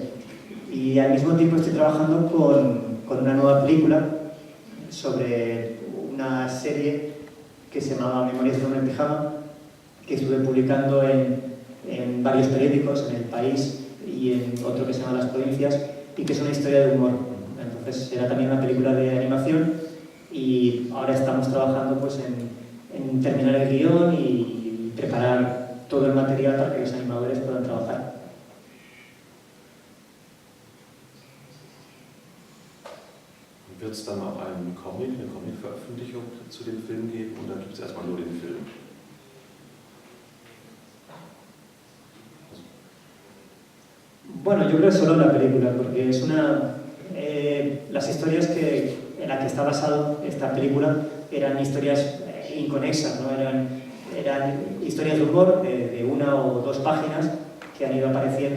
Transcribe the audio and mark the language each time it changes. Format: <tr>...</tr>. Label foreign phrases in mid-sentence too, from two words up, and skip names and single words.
<es>Y al mismo tiempo estoy trabajando con una nueva película sobre una serie que se llamaba Memorias de un hombre en pijama, que estuve publicando en varios periódicos, en El País y en otro que se llama Las Provincias, y que es una historia de humor. Entonces era también una película de animación y ahora estamos trabajando pues, en terminar el guión y preparar todo el material para que los animadores puedan trabajar.</es> <de>Wird es dann auch eine Comic-Veröffentlichung zu dem Film geben oder gibt es erstmal nur den Film?</de> <es>Bueno, yo creo que solo la película, porque es una... las historias en las que está basado esta película eran historias inconexas, ¿no? Eran historias de humor de 1 o 2 páginas que han ido apareciendo.</es>